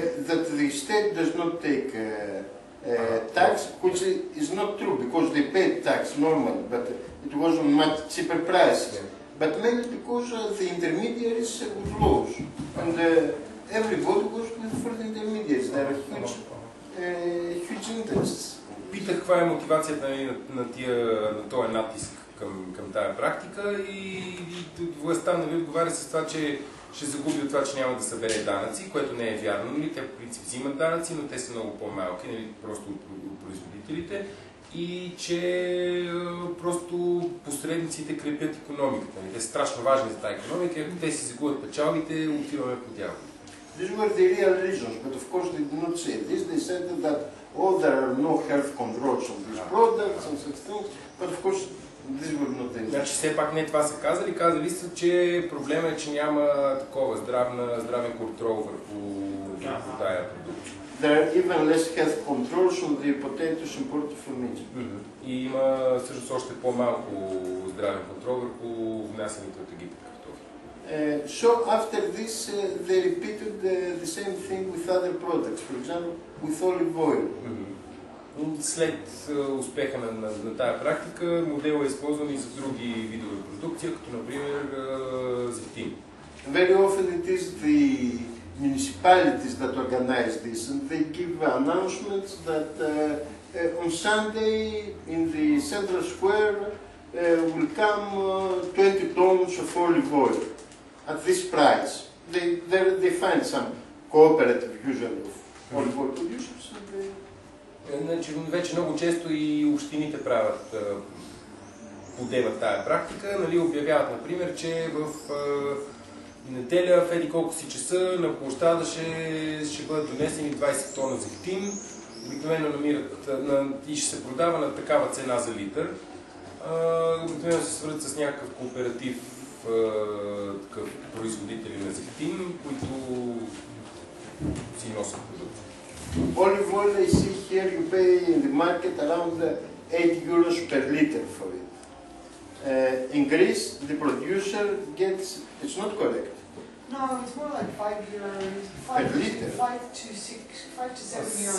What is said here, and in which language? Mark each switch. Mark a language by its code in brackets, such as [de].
[en] That the state does not take tax, which is not true, because they paid tax normally, but it was on much cheaper prices. But mainly because the intermediaries would lose, and everybody was for the intermediaries. There are huge interests. [bg] Питах каква е мотивацията на този натиск към тая практика и властта отговаря с това, че ще загуби от това, че няма да събере данъци, което не е вярно. Те в принцип взимат данъци, но те са много по-малки, просто от производителите. И че просто посредниците крепят икономиката. Те са страшно важни за тази икономика. Ако те си загубят печалбите, отиваме по дяло. [en] These were the real reasons, but of course they did not say this. They said that there are no health controls on these products and such things, but of course these were not the reasons. [bg] Значи все пак не това са казали. Казали са, че проблема е, че няма такова здравен контрол върху тая продукция. [en] there are even less health controls on the potatoes imported from Egypt. [bg] И има всъщност още по-малко здравен контрол върху внасяните от Египет картофи. [en] So after this, they repeated the same thing with other products, for example, with olive oil. [bg] След успеха на тази практика, моделът е използван и за други видове продукция, като например зехтин. [en] Very often it is the municipalities that organize this, and they give announcements that on Sunday in the central square will come 20 tons of olive oil at this price. They find some cooperative usually of olive oil producers. [bg] Значи, вече много често и общините правят, подемат тая практика, нали, обявяват, например, че в неделя в еди колко си часа на площада ще бъдат донесени 20 тона зехтин, обикновено намират и ще се продава на такава цена за литър. Обикновено се свързват с някакъв кооператив, такъв производители на зехтин, които си носят продукти. [en] Olive oil, I see here, you pay in the market around 8 euros per liter for it. In Greece, the producer gets, it's not correct. No, it's more like 5 euros, Per liter? 5 to 7 euros